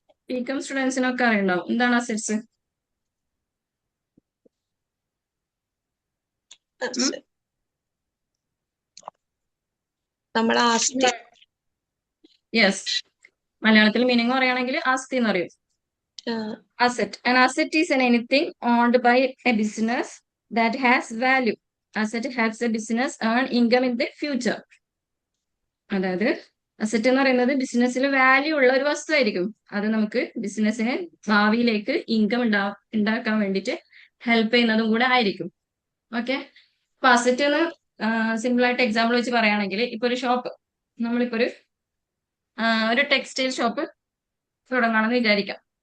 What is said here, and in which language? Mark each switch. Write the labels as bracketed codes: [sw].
[ml] BCom സ്റ്റുഡൻസിനൊക്കെ അറിയണ്ടാവും എന്താണ് assets. നമ്മളെ ആസ്തി. യെസ്, മലയാളത്തിൽ മീനിങ് പറയുകയാണെങ്കിൽ ആസ്തി എന്ന് പറയും. [en] Asset. An asset is anything owned by a business that has value. Asset helps a business earn income in the future. [ml] അതായത് അസറ്റ് എന്ന് പറയുന്നത് ബിസിനസ്സിൽ വാല്യൂ ഉള്ള ഒരു വസ്തു ആയിരിക്കും. അത് നമുക്ക് ബിസിനസ്സിന് ഭാവിയിലേക്ക് ഇൻകം ഉണ്ടാക്കാൻ വേണ്ടിയിട്ട് ഹെൽപ്പ് ചെയ്യുന്നതും കൂടെ ആയിരിക്കും. ഓക്കെ, അപ്പൊ അസറ്റ് എന്ന് സിമ്പിൾ ആയിട്ട് എക്സാമ്പിൾ വെച്ച് പറയുകയാണെങ്കിൽ, ഇപ്പൊ ഒരു ഷോപ്പ്, നമ്മളിപ്പോ ഒരു ടെക്സ്റ്റൈൽ ഷോപ്പ് തുടങ്ങണമെന്ന് വിചാരിക്കാം.